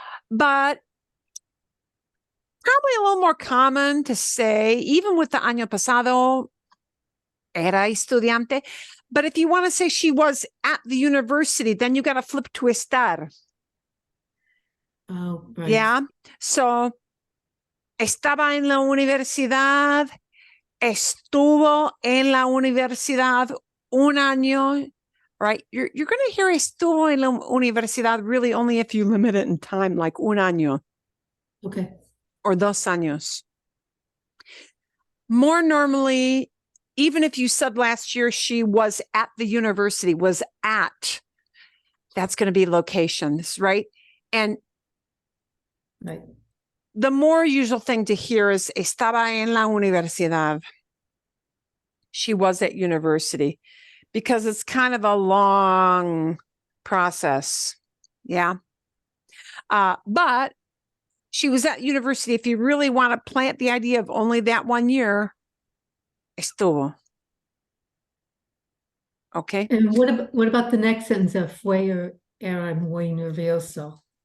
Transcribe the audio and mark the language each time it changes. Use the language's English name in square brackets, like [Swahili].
[English] But probably a little more common to say, even with the año pasado, [Spanish] era estudiante. [English] But if you want to say she was at the university, then you got to flip to estar. Oh, right. Yeah. [Spanish] So, estaba en la universidad, estuvo en la universidad un año, right? [English] You're going to hear [Spanish] estuvo en la universidad [English] really only if you limit it in time, like un año. Okay. Or 2 años. More normally, even if you said last year she was at the university, was at, that's going to be locations, right? And Right. the more usual thing to hear is [Spanish] estaba en la universidad. [English] She was at university, because it's kind of a long process. Yeah. But she was at university. If you really want to plant the idea of only that 1 year, estuvo. Okay. And what about the next sentence of fue or [Spanish] era muy nervioso?